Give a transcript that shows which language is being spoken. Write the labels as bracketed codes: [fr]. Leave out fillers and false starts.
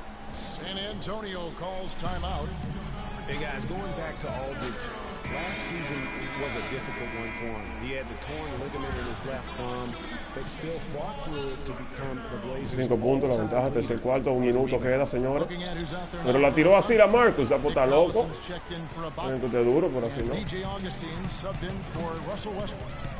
[en] San Antonio calls timeout. Hey guys, going back to Aldridge, last season was a difficult one for him. He had the torn ligament in his left thumb, but still fought through it to become the Blazers. [es] 5 puntos, la ventaja, tercer cuarto, 1 minuto queda, señora. Pero la tiró así la Marcus, la puta loco. Entonces duro, pero así no. [en] DJ Augustine subbed in for Russell Westbrook.